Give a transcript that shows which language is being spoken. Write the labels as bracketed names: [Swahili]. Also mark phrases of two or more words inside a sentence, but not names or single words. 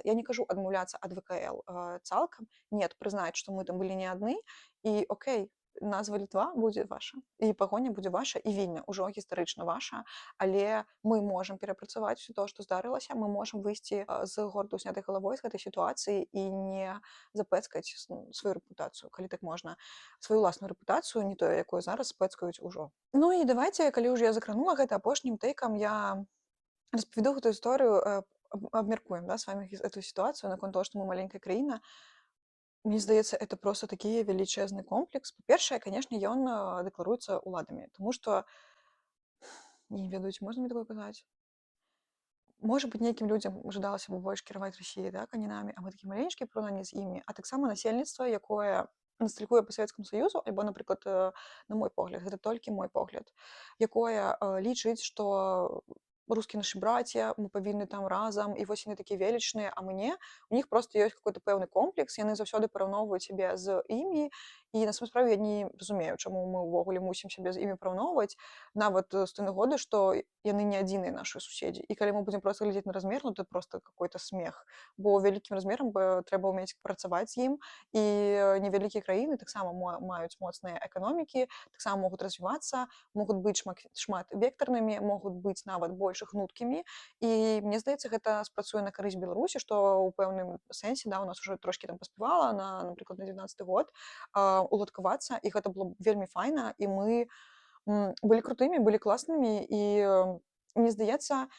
[Belarusian] Я не кажу адмаўляцца ад ВКЛ цалкам, нет, прызнаць, што мы там былі не адны, і окей, назва Літва будзе ваша, і пагоня будзе ваша, і Вільня ўжо гістарычна ваша, але мы можам перапрацаваць усё тое, што здарылася, мы можам выйсці з горду снятай галавой з гэтай сітуацыі і не запэцкаць сваю рэпутацыю, калі так можна, сваю ўласную рэпутацыю, не тое, якую зараз спэцкаюць ужо. Ну і давайце, калі ўжо я закранула гэта, апошнім тэйкам я распавяду гэтую історыю, абмяркуем, да, [Russian] с вами эту ситуацию наконт того, что мы маленькая краіна. [Belarusian] Мне здаецца, [Russian] это просто [Belarusian] такі велічэзны комплекс. Па-першае, канешне, ён дэкларуецца ўладамі, тому што, не ведаю, ці можна мне такое казаць? Можа быць, нейкім людзям жадалася бы больш кіраваць Расіяй, так, а не намі, а мы такі маленечкі параўнанні з імі, а таксама насельніцтва, якое ностальгуе па Савецкаму Саюзу, альбо, напрыклад, на мой погляд, гэта толькі мой погляд, якое лічыць, што [Russian] русские наши братья, [Belarusian] мы павінны там разам, і вось яны такія велічныя, а мы не. У них просто ёсць какой-то пэўны комплекс, яны заўсёды параўноўваюць сябе з імі, і на самой справе я не разумею, чаму мы ўвогуле мусім сябе з імі параўноўваць, нават з той нагоды, што яны не адзіныя нашы суседзі. І калі мы будзем проста глядзець на размер, [Russian] ну это просто какой-то смех, [Belarusian] бо вялікім размерам трэба ўмець працаваць з ім, і невялікія краіны таксама маюць моцныя эканомікі, таксама могуць развівацца, могуць быць шмат вектарнымі, могуць быць нават больш гнуткімі, і мне здаецца, гэта спрацуе на карысць Беларусі, што ў пэўным сэнсе, да, у нас уже трошкі там паспявала напрыклад, на 19-й год уладкавацца, і гэта было вельмі файна, і мы былі крутымі, былі класнымі, і мне здаецца,